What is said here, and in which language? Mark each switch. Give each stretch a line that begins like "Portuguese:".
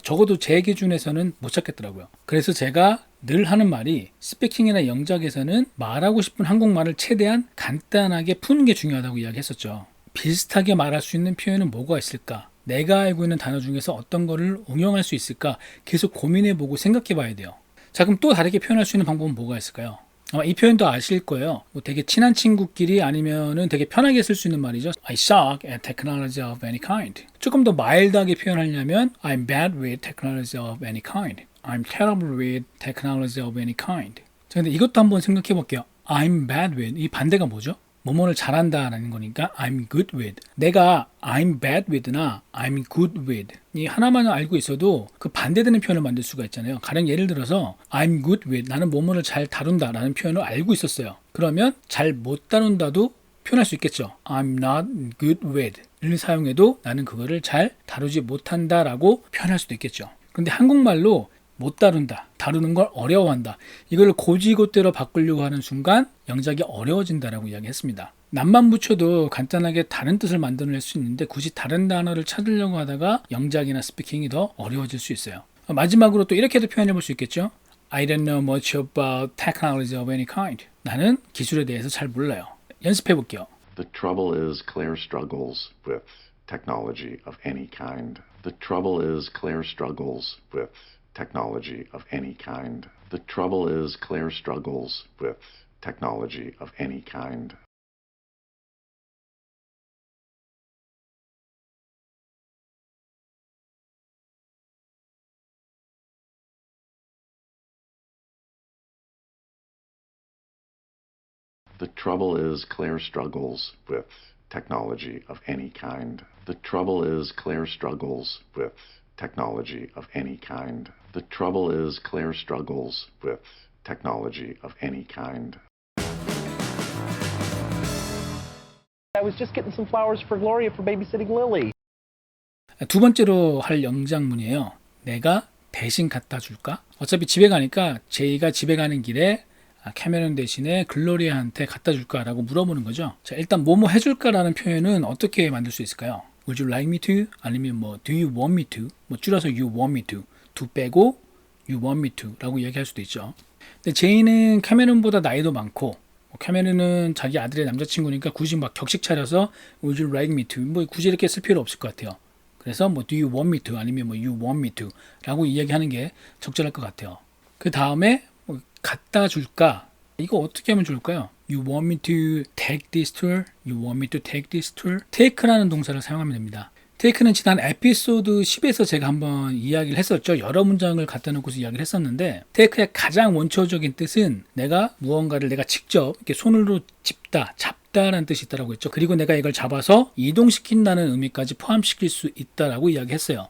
Korean: 적어도 제 기준에서는 못 찾겠더라고요. 그래서 제가 늘 하는 말이 스피킹이나 영작에서는 말하고 싶은 한국말을 최대한 간단하게 푸는 게 중요하다고 이야기했었죠. 비슷하게 말할 수 있는 표현은 뭐가 있을까? 내가 알고 있는 단어 중에서 어떤 거를 응용할 수 있을까? 계속 고민해보고 생각해봐야 돼요. 자, 그럼 또 다르게 표현할 수 있는 방법은 뭐가 있을까요? 아마 이 표현도 아실 거예요. 뭐 되게 친한 친구끼리 아니면은 되게 편하게 쓸 수 있는 말이죠.
English: I suck at technology of any kind.
Korean: 조금 더 마일드하게 표현하려면
English: I'm bad with technology of any kind. I'm terrible with technology of any kind.
Korean: 자, 근데 이것도 한번 생각해 볼게요.
English: I'm bad with
Korean: 이 반대가 뭐죠? 뭐뭐를 잘한다라는 거니까
English: I'm good with.
Korean: 내가
English: I'm bad with
Korean: 나 I'm good with 이 하나만 알고 있어도 그 반대되는 표현을 만들 수가 있잖아요. 가령 예를 들어서
English: I'm good with
Korean: 나는 뭐뭐를 잘 다룬다라는 표현을 알고 있었어요. 그러면 잘 못 다룬다도 표현할 수 있겠죠.
English: I'm not good with
Korean: 를 사용해도 나는 그거를 잘 다루지 못한다라고 표현할 수도 있겠죠. 그런데 한국말로 못 다룬다, 다루는 걸 어려워한다. 이걸 고지고대로 바꾸려고 하는 순간 영작이 어려워진다라고 이야기했습니다. 낫만 붙여도 간단하게 다른 뜻을 만들어낼 수 있는데 굳이 다른 단어를 찾으려고 하다가 영작이나 스피킹이 더 어려워질 수 있어요. 마지막으로 또 이렇게도 표현해 볼 수 있겠죠.
English: I don't know much about technology of any kind.
Korean: 나는 기술에 대해서 잘 몰라요. 연습해 볼게요.
English: The trouble is Claire struggles with technology of any kind. The trouble is Claire struggles with technology of any kind. The trouble is Claire struggles with technology of any kind. The trouble is Claire struggles with technology of any kind. The trouble is Claire struggles with technology of any kind. The trouble is Claire struggles with technology of any kind. I was just getting some flowers for Gloria for babysitting Lily.
Korean: 두 번째로 할 영작문이에요. 내가 대신 갖다 줄까? 어차피 집에 가니까 제이가 집에 가는 길에 캐메론 대신에 글로리아한테 갖다 줄까라고 물어보는 거죠. 자, 일단 뭐뭐 해줄까라는 표현은 어떻게 만들 수 있을까요?
English: Would you like me to?
Korean: 아니면 뭐
English: Do you want me to?
Korean: 뭐 줄여서
English: You want me to.
Korean: to 빼고
English: You want me to
Korean: 라고 이야기할 수도 있죠. 근데 제이는 캐메론보다 나이도 많고 캐메론은 자기 아들의 남자친구니까 굳이 막 격식 차려서
English: Would you like me to?
Korean: 뭐 굳이 이렇게 쓸 필요 없을 것 같아요. 그래서 뭐
English: Do you want me to?
Korean: 아니면 뭐
English: You want me to?
Korean: 라고 이야기하는 게 적절할 것 같아요. 그 다음에 뭐 갖다 줄까? 이거 어떻게 하면 좋을까요?
English: You want me to take this tour? You want me to take this tour?
Korean: take라는 동사를 사용하면 됩니다. take는 지난 에피소드 10에서 제가 한번 이야기를 했었죠. 여러 문장을 갖다 놓고서 이야기를 했었는데 take의 가장 원초적인 뜻은 내가 무언가를 내가 직접 이렇게 손으로 짚다, 잡다라는 뜻이 있다고 했죠. 그리고 내가 이걸 잡아서 이동시킨다는 의미까지 포함시킬 수 있다라고 이야기했어요.